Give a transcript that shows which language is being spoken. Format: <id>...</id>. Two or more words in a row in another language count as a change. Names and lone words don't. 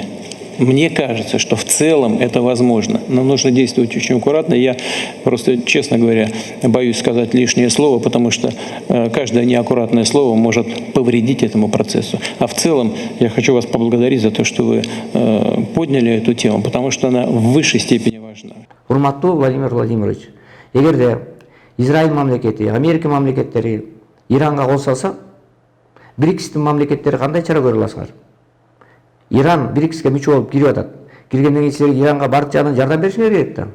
<ru>Мне кажется, что в целом это возможно, но нужно действовать очень аккуратно. Я просто, честно говоря, боюсь сказать лишнее слово, потому что каждое неаккуратное слово может повредить этому процессу. А в целом я хочу вас поблагодарить за то, что вы подняли эту тему, потому что она в высшей степени важна.</ru> <ky>Урматтуу Владимир Владимирович, эгерде Израиль мамлекети, Америка мамлекеттери Иранга кол салса, БРИКСтин мамлекеттери кандай чара көрө аласыңар? Иран БРИКСке мүчө болуп кирип атат. Киргенден кийин силер Иранга бардык жагынан жардам беришиңер керек да.</ky>